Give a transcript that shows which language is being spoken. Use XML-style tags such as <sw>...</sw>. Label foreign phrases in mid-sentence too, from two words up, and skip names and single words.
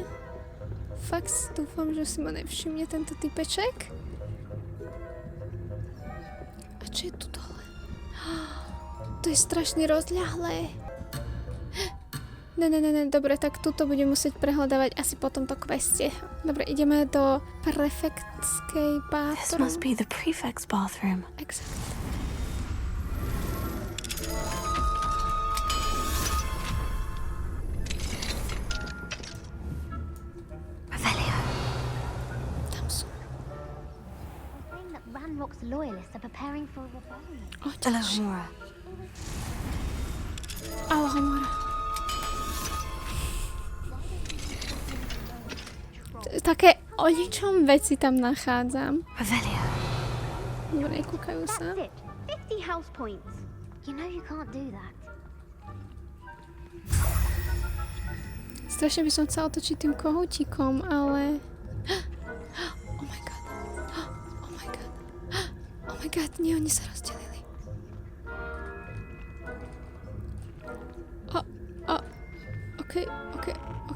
<sk>Fakt dúfam, že si ma nevšimne tento typeček. A čo je tu dole? To je strašne rozľahlé. Ne, dobre, tak tuto budem musieť prehľadávať asi po tomto queste. Dobre, ideme do prefektskej bathroom.</sk> <en>This must be the prefect's bathroom. Exactly. Ranrock's loyalists are preparing for a rebellion. Hello, Homura.</en> <sk>Ahoj, Homura. Také o ničom veci tam nachádzam. Revelio. Dobre, kúkajú sa.</sk> <en>That's it. 50 house points. You know you can't do that.</en> <sk>Strašne by som chcela otočiť tým kohútikom, ale...</sk> <en>Oh my god,</en> <sk>nie, oni sa rozdelili. OK.</sk>